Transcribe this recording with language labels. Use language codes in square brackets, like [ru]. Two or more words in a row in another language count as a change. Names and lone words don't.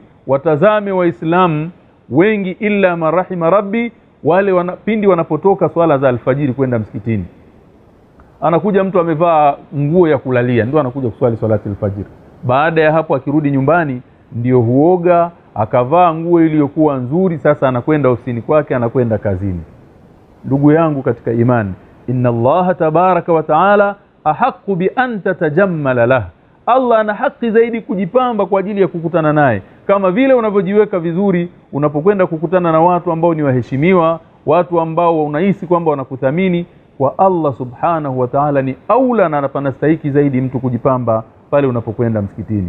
[sw] Watazame Waislamu wengi, [ar] illa marahima rabbi, [sw] wale pindi wanapotoka swala za alfajiri kwenda msikitini, anakuja mtu amevaa nguo ya kulalia, ndio anakuja kuswali swalati alfajiri. Baada ya hapo akirudi nyumbani ndio huoga, akavaa nguo iliyokuwa nzuri, sasa anakwenda ofisini kwake, anakwenda kazini. Ndugu yangu katika imani, [ar] inna Allah tabaraka wa taala ahqqu bi an tatajammala lah, [sw] Allah ana haki zaidi kujipamba kwa ajili ya kukutana naye. Kama vile unavyojiweka vizuri unapokwenda kukutana na watu ambao ni waheshimiwa, watu ambao unahisi kwamba wanakuthamini, kwa Allah [ar] subhanahu wa ta'ala [sw] ni aula na anastahili zaidi mtu kujipamba pale unapokwenda msikitini.